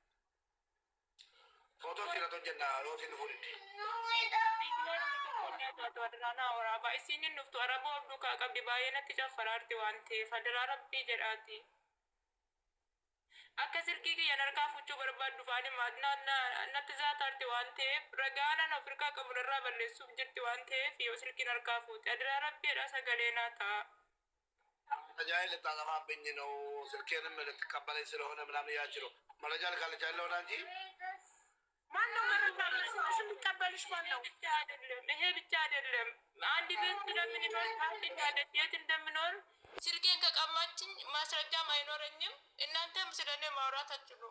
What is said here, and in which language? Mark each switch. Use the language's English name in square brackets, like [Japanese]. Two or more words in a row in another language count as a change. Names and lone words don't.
[Oromo] ፎቶ ሲረቶ ጀና ሮሲን ፉድድ isinin dhuftu araba duukaa qabdi baay'ee natti caffaraarti waan ta'eef fadaraa rabbii jedhaati. Akka silkii kiyyan harkaa fuchuu barbaaddu faani natti zaataarti waan ta'eef ragaanan ofirkaa qabu irraa balleessuuf jirti waan ta'eef yoo silkiin harkaa fuute adiraa rabbiidha sagalee naa ta'a. [Amharic] አጃይል ልታጠፋብኝ ነው። ስልኬንም ልትቀበለኝ ስለሆነ ምናምን ያችለው መረጃ ልካለች ያለሆነ እንጂ ማነው መረጃ የሚቀበልሽ? ማነው? ይሄ ብቻ አይደለም። አንድ ቤት ስለምንኖር ታውቂኛለሽ፣ የት እንደምኖር ስልኬን ከቀማችኝ ማስረጃም አይኖረኝም። እናንተም ስለኔ ማውራት አትችሉም።